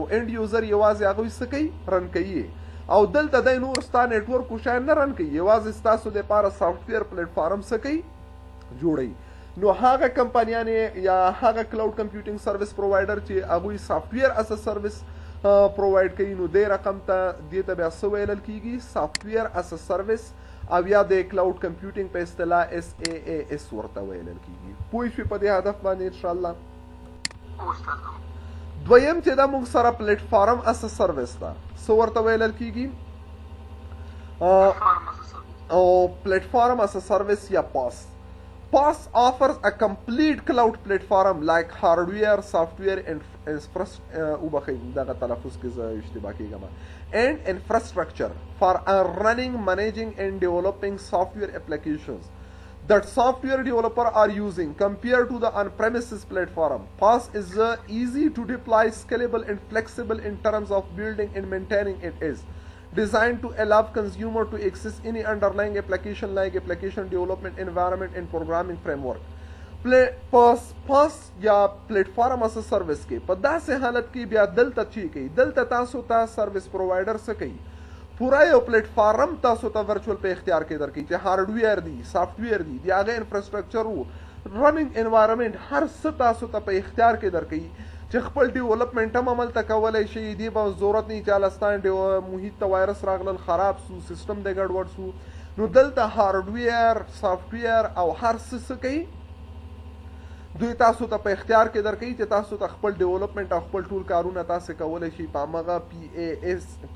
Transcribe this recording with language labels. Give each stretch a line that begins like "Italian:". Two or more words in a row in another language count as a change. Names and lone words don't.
English: end user
Pashto: یوازې هغوی څه کوي رن کوي او دلته دی نور ستا نیټورک خو شاید نه رن کوي یوازې ستاسو دپاره
English: software platform
Pashto: څه کوي جوړوي نو هغه کمپنیانې یا هغه
English: cloud computing service provider
Pashto: چې هغوی
English: software as service provide
Pashto: کوي نو دې رقم ته دې ته بیا څه ویلل کیږي
English: software as service
Pashto: او یا د
English: cloud computing
Pashto: په اصطلاح SaaS ورته ویلل کیږي پوه شوې په دې هدف باندې انشاءالله دویم چې دا موږ سره
English: platform as service
Pashto: ده څه ورته ویلل کیږي او
English: platform as service
Pashto: یا
English: PaaS PaaS offers a complete cloud platform like hardware, software, and infrastructure for running, managing, and developing software applications that software developers are using compared to the on-premises platform. PaaS is easy to deploy, scalable, and flexible in terms of building and maintaining it is designed to allow consumer to access any underlying application like application development environment and programming framework.
Pashto: PaaS یا
English: platform as service
Pashto: کې په داسې حالت کې بیا دلته چی کوي دلته تاسو ته
English: service provider
Pashto: څه کوي پورا یو پلیټفارم تاسو ته ورچوال په اختیار کې درکوي چې هارډویر دی سافټویر دی د هغه انفراسټرکچر وو
English: running environment
Pashto: هر څه تاسو ته په اختیار کې درکوي چې خپل ډیولپمنټ هم عملته کولی شي دې به ضرورت نه وي چې هلستان محیط ته وایرس راغلل خراب سو سیسټم دی ګډوډ سو نو دلته
English: hardware software
Pashto: او هر څه کوي دوی تاسو ته په اختیار کې درکوي چې تاسو ته خپل ډیولپمنټ او خپل ټول کارونه تاسو کولی شي په همغه PaaS